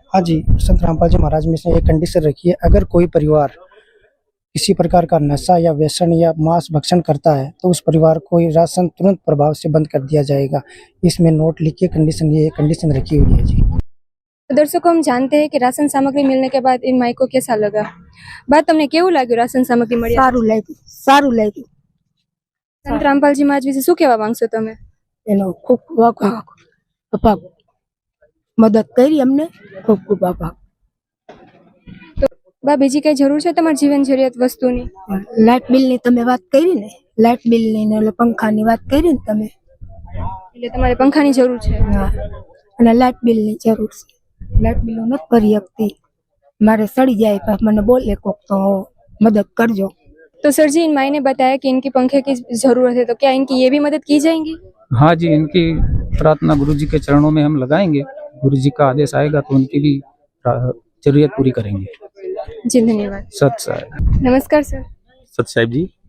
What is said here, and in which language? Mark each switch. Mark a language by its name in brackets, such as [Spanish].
[Hindi] हाँ जी, संत रामपाल जी महाराज में से एक कंडीशन रखी है, अगर कोई परिवार किसी प्रकार का नशा या व्यसन या मांस भक्षण करता है तो उस परिवार को ये राशन तुरंत प्रभाव से बंद कर दिया जाएगा. इसमें नोट लिख के ये कंडीशन रखी हुई है जी. दर्शकों, हम जानते हैं कि राशन सामग्री मिलने के बाद इन माई को कैसा लगा? [Gujarati] बात તમને કેવું લાગ્યું રાશન સામગ્રી મળી? સારું લાગ્યું. સંત રામપાલ जी महाराज વિશે શું કહેવા માંગશો તમે? એનો ખૂબ ખૂબ આભાર. મદદ કરી અમને, ખૂબ ખૂબ આભાર. બા, બીજી કઈ જરૂર છે તમારી જીવન જરૂરિયાત વસ્તુની? લાઇટ બિલની તમે વાત કરી ને, લાઇટ બિલની ને ઓલા પંખાની વાત કરી ને તમે, એટલે તમારે પંખાની જરૂર છે? હા, અને લાઇટ બિલની જરૂર છે. લાઇટ બિલો નથી ભરી શકતી, મારે સડી જાય પણ મને बोले કોક તો મદદ કરજો. [Hindi] तो सर जी, इन माई ने बताया कि इनकी पंखे की जरूरत है, तो क्या इनकी ये भी मदद की जाएंगी? हाँ जी, इनकी प्रार्थना गुरु जी के चरणों में हम लगाएंगे. गुरु जी का आदेश आएगा तो उनकी भी जरूरत पूरी करेंगे. जी धन्यवाद। सत साहेब। नमस्कार सर। सत साहिब जी।